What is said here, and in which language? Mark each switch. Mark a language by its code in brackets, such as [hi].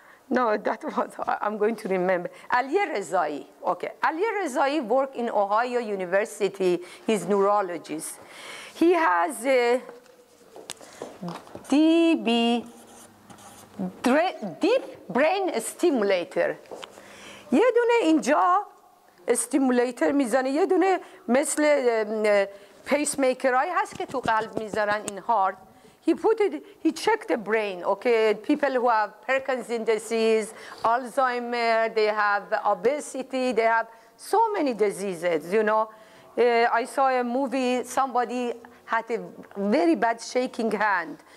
[en] No, that was, I'm going to remember. Ali Rezai. Okay. Ali Rezai worked in Ohio University. He's a neurologist. He has a deep brain stimulator. [fa] یه دونه اینجا استیمولیتر میزنه، یه دونه مثل پیس میکرایی هست که تو قلب میذارن این هارت. [en] He checked the brain, okay? People who have Parkinson's disease, Alzheimer, they have obesity, they have so many diseases, you know. I saw a movie, somebody had a very bad shaking hand.